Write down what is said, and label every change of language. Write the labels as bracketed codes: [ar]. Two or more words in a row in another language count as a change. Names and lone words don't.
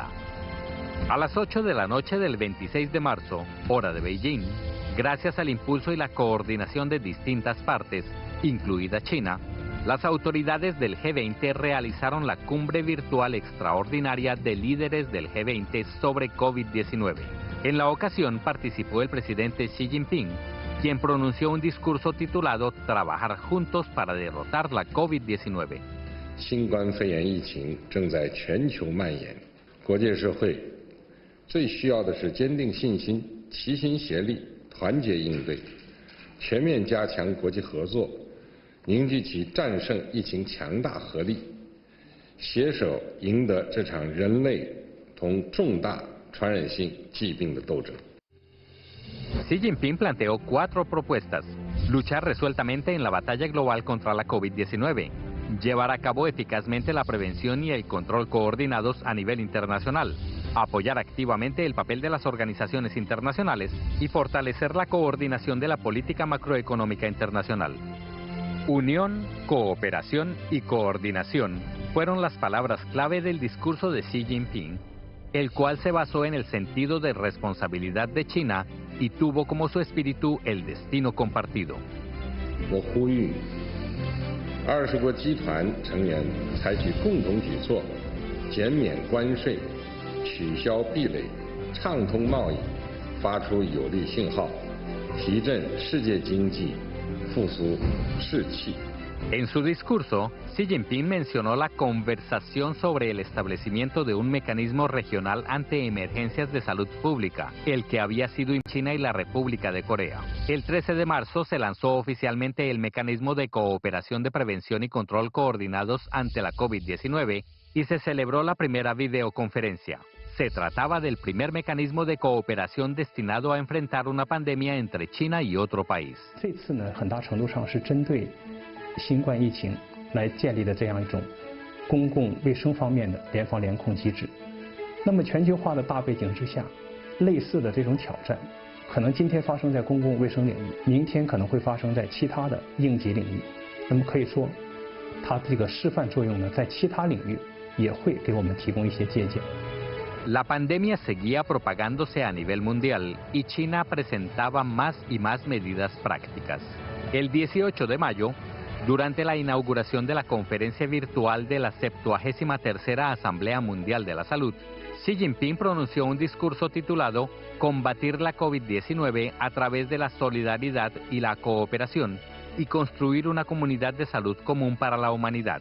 [es] A las 8 de la noche del 26 de marzo, hora de Beijing, gracias al impulso y la coordinación de distintas partes, incluida China, las autoridades del G20 realizaron la cumbre virtual extraordinaria de líderes del G20 sobre COVID-19. En la ocasión participó el presidente Xi Jinping, quien pronunció un discurso titulado Trabajar juntos para derrotar la COVID-19. [zh] 新冠肺炎疫情正在全球蔓延，国际社会最需要的是坚定信心、齐心协力、团结应对，全面加强国际合作，凝聚起战胜疫情强大合力，携手赢得这场人类同重大传染性疾病的斗争。 [es] Xi Jinping planteó 4 propuestas: luchar resueltamente en la batalla global contra la COVID-19, llevar a cabo eficazmente la prevención y el control coordinados a nivel internacional, apoyar activamente el papel de las organizaciones internacionales y fortalecer la coordinación de la política macroeconómica internacional. Unión, cooperación y coordinación fueron las palabras clave del discurso de Xi Jinping, el cual se basó en el sentido de responsabilidad de China y tuvo como su espíritu el destino compartido. [zh] 我呼吁20国集团成员采取共同举措，减免关税，取消壁垒，畅通贸易，发出有力信号，提振世界经济，复苏士气。 [es] En su discurso, Xi Jinping mencionó la conversación sobre el establecimiento de un mecanismo regional ante emergencias de salud pública, el que había sido en China y la República de Corea. El 13 de marzo se lanzó oficialmente el mecanismo de cooperación de prevención y control coordinados ante la COVID-19 y se celebró la primera videoconferencia. Se trataba del primer mecanismo de cooperación destinado a enfrentar una pandemia entre China y otro país. [zh] 这次呢，很大程度上是针对新冠疫情来建立的这样一种公共卫生方面的联防联控机制。那么全球化的大背景之下，类似的这种挑战，可能今天发生在公共卫生领域，明天可能会发生在其他的应急领域。那么可以说，它这个示范作用呢，在其他领域也会给我们提供一些借鉴。 [es] La pandemia seguía propagándose a nivel mundial y China presentaba más y más medidas prácticas. El 18 de mayo, durante la inauguración de la conferencia virtual de la 73ª Asamblea Mundial de la Salud, Xi Jinping pronunció un discurso titulado Combatir la COVID-19 a través de la solidaridad y la cooperación y construir una comunidad de salud común para la humanidad.